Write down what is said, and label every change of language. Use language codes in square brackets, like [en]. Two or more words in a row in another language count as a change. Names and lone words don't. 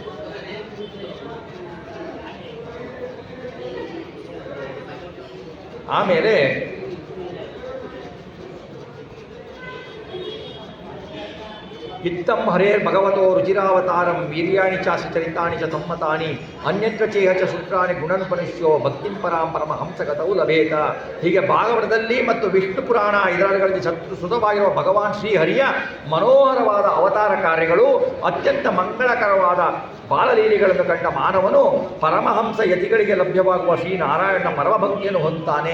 [sa] ಆಮೇಲೆ ಇತ್ತಂ ಹರೇರ್ ಭಗವತೋ ರುಚಿರಾವತಾರಂ ವೀರ್ಯಾಣಿ ಚಾಸಿ ಚರಿತಾನಿ ಚ ಸಮ್ಮತಾನಿ ಅನ್ಯತ್ರ ಚೇಹ ಚ ಶುಕ್ರಾಣಿ ಗುಣನ್ಪನಿಷ್ಯೋ ಭಕ್ತಿಂ ಪರಾಂ ಪರಮಹಂಸಗತವು ಲಭೇತ. [kn] ಹೀಗೆ ಭಾಗವತದಲ್ಲಿ ಮತ್ತು ವಿಷ್ಣು ಪುರಾಣ ಇದರಲ್ಲಿ ಸುಧವಾಗಿರುವ ಭಗವಾನ್ ಶ್ರೀಹರಿಯ ಮನೋಹರವಾದ ಅವತಾರ ಕಾರ್ಯಗಳು, ಅತ್ಯಂತ ಮಂಗಳಕರವಾದ ಬಾಲಲೀಲೆಗಳನ್ನು ಕಂಡ ಮಾನವನು ಪರಮಹಂಸ ಯತಿಗಳಿಗೆ ಲಭ್ಯವಾಗುವ ಶ್ರೀನಾರಾಯಣನ ಪರಮಭಕ್ತಿಯನ್ನು ಹೊಂದುತ್ತಾನೆ.